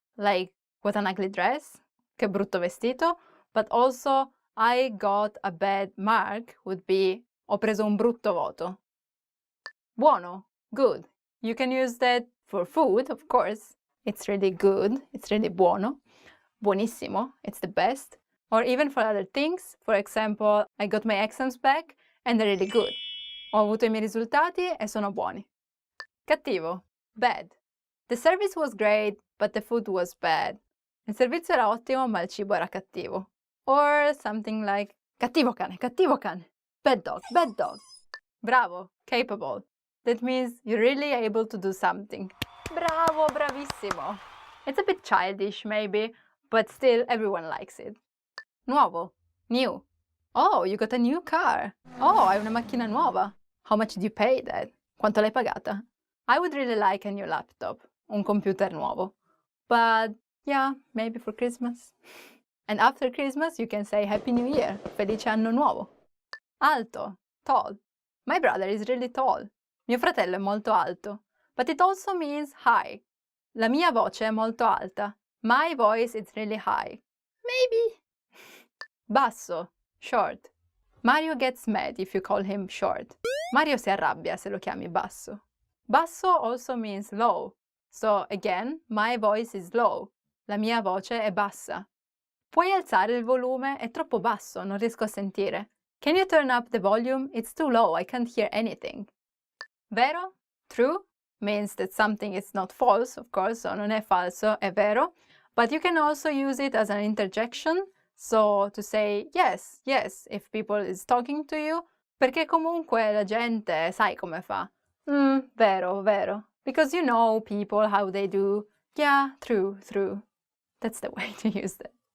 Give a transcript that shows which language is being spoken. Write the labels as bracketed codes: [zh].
[en] Like, what an ugly dress, [it] che brutto vestito, [en] but also, I got a bad mark would be, [it] ho preso un brutto voto. Buono, good. [en] You can use that for food, of course. It's really good, it's really buono. Buonissimo, it's the best. Or even for other things. For example, I got my exams back and they're really good. [it] Ho avuto i miei risultati e sono buoni. Cattivo. Bad. [en] The service was great, but the food was bad. [it] Il servizio era ottimo, ma il cibo era cattivo. [en] Or something like [it] cattivo cane, cattivo cane. [en] Bad dog, bad dog. Bravo, capable. That means you're really able to do something. Bravo, bravissimo. It's a bit childish maybe, but still everyone likes it. Nuovo, new. Oh, you got a new car. [it] Oh, hai una macchina nuova. [en] How much did you pay that? [it] Quanto l'hai pagata? [en] I would really like a new laptop, [it] un computer nuovo. [en] But yeah, maybe for Christmas. And after Christmas you can say Happy New Year, [it] Felice Anno Nuovo. [en] Alto, tall. My brother is really tall. [it] Mio fratello è molto alto. [en] But it also means high. [it] La mia voce è molto alta. [en] My voice is really high. Maybe. Basso, short. Mario gets mad if you call him short. [it] Mario si arrabbia se lo chiami basso. [en] Basso also means low. So again, my voice is low. [it] La mia voce è bassa. Puoi alzare il volume? È troppo basso, non riesco a sentire. [en] Can you turn up the volume? It's too low, I can't hear anything. [it] Vero? True? [en] Means that something is not false, of course, so [it] non è falso, è vero. [en] But you can also use it as an interjection, so to say yes, yes, if people is talking to you, [it] perché comunque la gente sai come fa. Vero, vero. [en] Because you know people, how they do. Yeah, true, true. That's the way to use that.